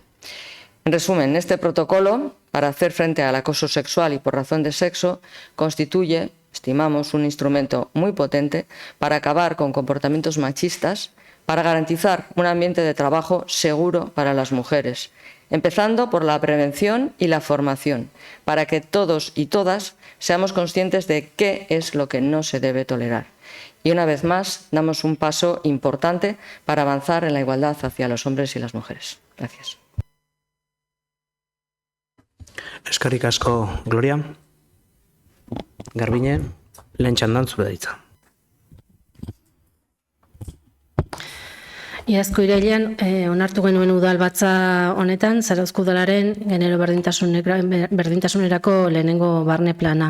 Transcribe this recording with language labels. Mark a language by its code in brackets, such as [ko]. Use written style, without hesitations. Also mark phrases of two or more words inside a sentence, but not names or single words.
[es] En resumen, este protocolo, para hacer frente al acoso sexual y por razón de sexo, constituye, estimamos, un instrumento muy potente para acabar con comportamientos machistas, para garantizar un ambiente de trabajo seguro para las mujeres, empezando por la prevención y la formación, para que todos y todas seamos conscientes de qué es lo que no se debe tolerar. Y una vez más, damos un paso importante para avanzar en la igualdad hacia los hombres y las mujeres. Gracias. [eu] Eskerrik asko, Gloria. Garbine, lehen txandan zure ditza. Iazko irailean onartu genuen udalbatza honetan Zarauzko udalaren genero berdintasunerako lehenengo barne plana.